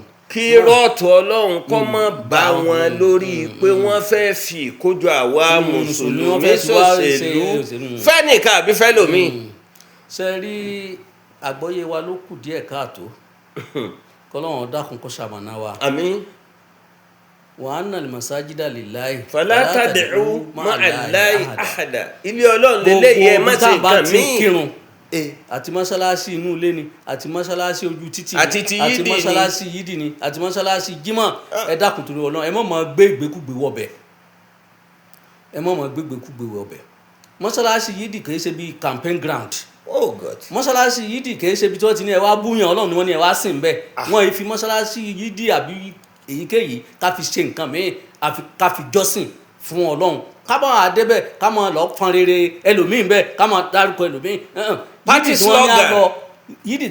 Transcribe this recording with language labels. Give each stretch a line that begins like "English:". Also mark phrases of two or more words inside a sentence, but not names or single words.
Yoruba: kí rọ́ọ̀tù Ọlọ́run kọ́ mọ́ bá wọn lórí pé wọ́n fẹ́ fi ìkójọ àwa mùsùlùmí ṣòṣèlú fẹ́nìkan àbí fẹ́ lómi. ṣe rí àgbọ́yé wa ló kù díẹ̀ káàtó kọ́lọ́run dákun kó ṣamọ̀nà wa. àmín.
Arabic: وأن المساجد لله فلا تدعوا مع الله أحدا
Yoruba: ilé Ọlọ́run lélẹ́yìí ẹ má ṣe nǹkan míì. àti mọ́ṣáláṣí inú ilé ni àti mọ́ṣáláṣí ojú títì ni àti mọ́ṣáláṣí yídì ni àti mọ́ṣáláṣí jímọ̀ ẹ dákun torí Ọlọ́run ẹ má máa gbé ìgbékúgbé wọbẹ̀ mọ́ṣáláṣí yídì kìí ṣe bíi
English: campaign ground. Oh God.
Yoruba: mọ́ṣáláṣí yídì kìí ṣe ibi tí wọ́n ti ní ẹ wá búyàn Ọlọ́run ni wọ́n ní ẹ wá sìn bẹ́ẹ̀ wọ́n yìí fi mọ́ṣáláṣí yídì àbí èyíkéyìí ká fi ṣe nǹkan mìíràn àfi ká fi jọ́sìn fún Ọlọ́run ká bá wà débẹ̀ ká máa lọ fọn rere ẹlòmíín bẹ́ẹ̀ ká máa dárúkọ ẹlòmíín.
English: pati slogan
Yoruba: yídì tí wọ́n ní a lọ